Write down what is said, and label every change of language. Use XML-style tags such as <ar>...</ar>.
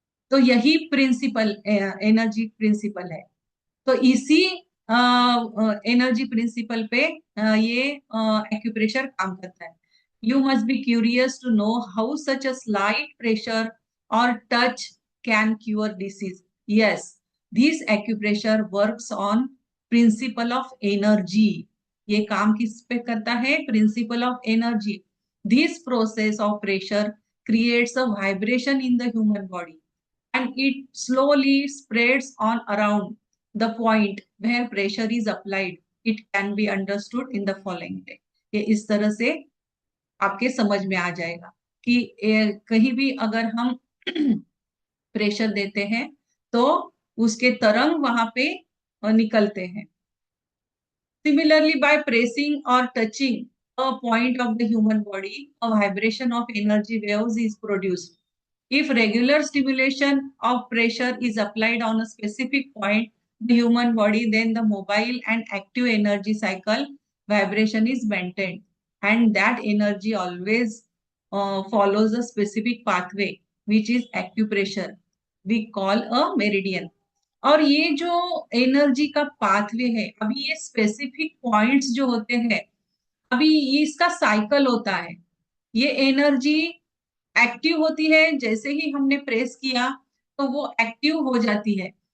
<hi>तो यही principal, energy principal है। तो इसी एनर्जी प्रिंसिपल पे ये एक्यूप्रेशर काम करता है।</hi> <en>You must be curious to know how such a slight pressure और touch can cure disease. Yes, this acupressure works on principle of energy.</en> <hi>ये काम किस पे करता है? Principle of energy.</hi> <en>This process of pressure creates a vibration in the human body and it slowly spreads on around the point where pressure is applied. It can be understood in the following way.</en> <hi>ये इस तरह से आपके समझ में आ जाएगा कि कहीं भी अगर हम प्रेशर देते हैं तो उसके तरंग वहां पे निकलते हैं।</hi> <en>Similarly, by pressing or touching a point of the human body, a vibration of energy waves is produced. If regular stimulation of pressure is applied on a specific point, the human body, then the mobile and active energy cycle vibration is maintained, and that energy always follows a specific pathway, which is acupressure. We call a meridian.</en> <hi>और ये जो energy का pathway है, अभी ये specific points जो होते हैं, अभी इसका साइकिल होता है। ये एनर्जी एक्टिव होती है, जैसे ही हमने प्रेस किया तो वो एक्टिव हो जाती है।</hi>